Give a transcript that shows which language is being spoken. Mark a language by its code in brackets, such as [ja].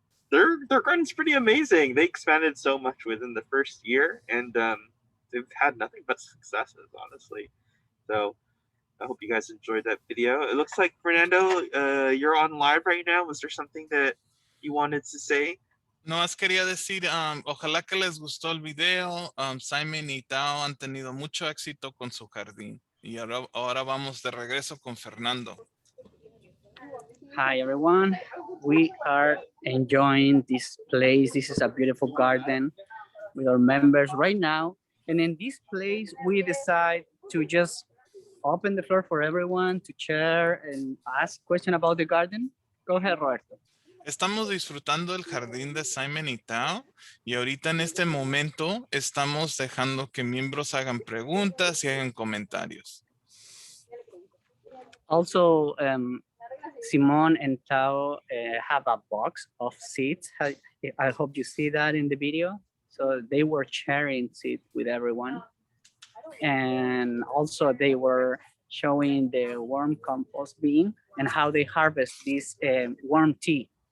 [en] Their garden's pretty amazing. They expanded so much within the first year, and they've had nothing but successes, honestly. So I hope you guys enjoyed that video. It looks like, Fernando, you're on live right now. Was there something that you wanted to say? [es] No más quería decir, ojalá que les gustó el video. Simon y Tao han tenido mucho éxito con su jardín. Y ahora vamos de regreso con Fernando. [en] Hi everyone, we are enjoying this place. This is a beautiful garden with our members right now. And in this place, we decide to just open the floor for everyone to share and ask questions about the garden. Go ahead, Roberto. [es] Estamos disfrutando el jardín de Simon y Tao y ahorita en este momento estamos dejando que miembros hagan preguntas y hagan comentarios. [en] Also, Simon and Tao have a box of seeds. I hope you see that in the video. So they were sharing seeds with everyone. And also they were showing the worm compost bean and how they harvest this worm tea.